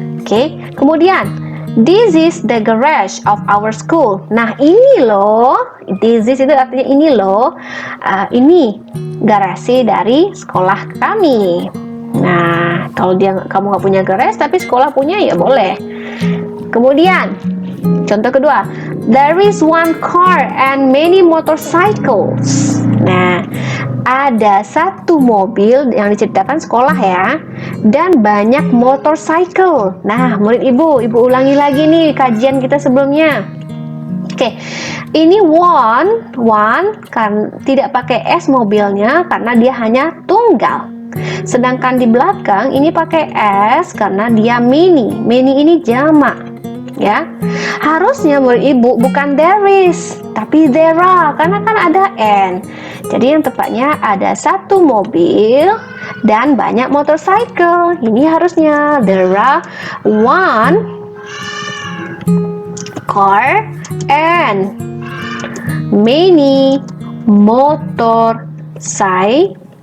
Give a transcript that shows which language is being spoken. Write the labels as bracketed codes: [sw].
[id] Oke, kemudian [en] this is the garage of our school. [id] Nah, ini loh, this is itu artinya ini loh, ini garasi dari sekolah kami. Nah, kalau kamu nggak punya garage tapi sekolah punya, ya boleh. Kemudian contoh kedua, [en] there is one car and many motorcycles. [id] Nah, ada satu mobil yang diceritakan sekolah ya, dan banyak motorcycle. Nah, murid ibu ulangi lagi nih kajian kita sebelumnya. Oke, ini one kan tidak pakai S mobilnya karena dia hanya tunggal. Sedangkan di belakang ini pakai S karena dia many. Many ini jamak, ya. Harusnya murid ibu bukan there is, tapi there are, karena kan ada N. Jadi yang tepatnya ada satu mobil dan banyak motorcycle. Ini harusnya [en] there are one car and many motorcycles.